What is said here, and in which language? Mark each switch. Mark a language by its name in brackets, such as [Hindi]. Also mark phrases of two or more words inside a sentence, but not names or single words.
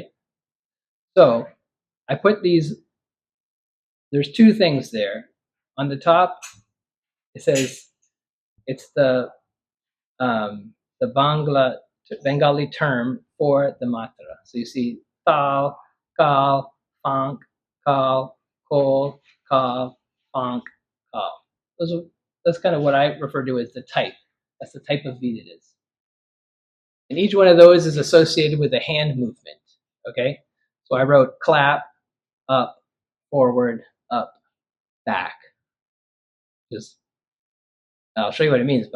[English] So I put these, there's 2 things there. On the top, it says it's the Bangla Bengali term for the matra. So you see tal, kal, fank, kal, khol, kal, fank, kal. That's kind of what I refer to as the type. That's the type of beat it is. And each one of those is associated with a hand movement. Okay? So I wrote clap, up, forward, up, back. I'll show you what it means.